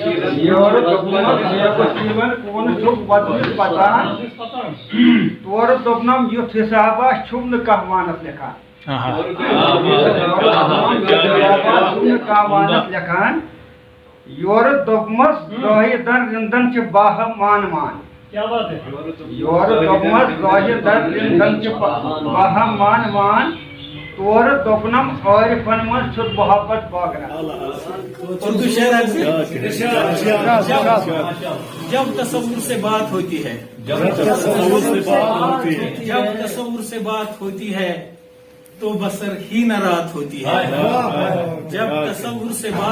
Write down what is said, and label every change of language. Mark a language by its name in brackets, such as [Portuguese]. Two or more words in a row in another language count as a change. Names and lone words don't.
[Kashmiri] وسیٖلن کوٗنہٕ چھُکھ وۄزمِس پژان تورٕ دوٚپنم یُتھ حِسابا چھُم نہٕ کانٛہہ وانس لیکھان یورٕ دوٚپمس زٲہِدن رِنٛدن چھِ باہم مان مان یورٕ دوٚپمس زٲہِدن رِنٛدن چھِ باہم مان مان تورٕ دوٚپنم عٲرفن منٛز چھُس محبت بٲگراوان [Urdu] جب تصور سے بات ہوتی ہے جب تصور سے بات ہوتی ہے تو بصر ہی نہ رات ہوتی ہے جب تصور سے بات